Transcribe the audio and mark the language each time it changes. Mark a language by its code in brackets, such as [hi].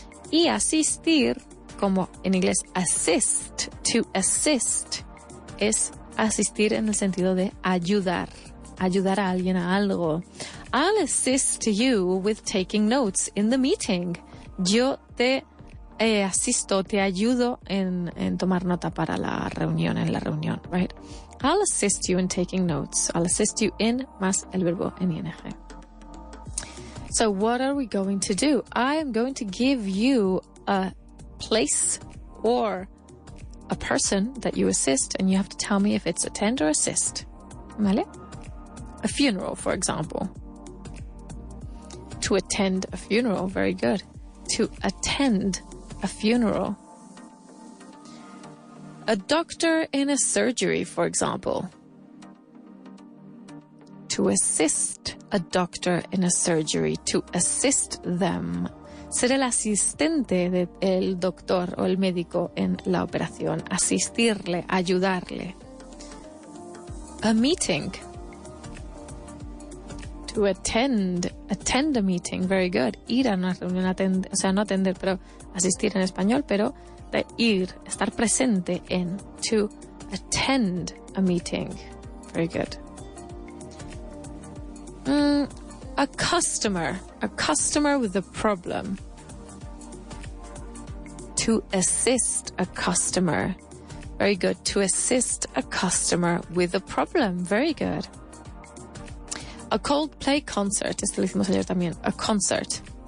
[es] Y asistir, como en inglés assist, to assist, es asistir en el sentido de ayudar. Ayudar a alguien a algo. [en] I'll assist you with taking notes in the meeting. [es] Yo te asisto, te ayudo en tomar nota para la reunión, en la reunión, right? [en] I'll assist you in taking notes. I'll assist you in [es] más el verbo en ing. [en] So what are we going to do? I am going to give you a place or a person that you assist, and you have to tell me if it's attend or assist. ¿Vale? A funeral, for example. To attend a funeral, very good. To attend a funeral. A doctor in a surgery, for example. To assist a doctor in a surgery. To assist them. [es] Ser el asistente del doctor o el médico en la operación. Asistirle, ayudarle. [en] A meeting. To attend a meeting, very good. [es] Ir a una reunión, o sea, no atender, pero asistir en español, pero de ir, estar presente en. [en] To attend a meeting, very good. A customer with a problem. To assist a customer, very good. To assist a customer with a problem, very good. A Coldplay concert, [es] esto lo hicimos ayer también, [en] a concert.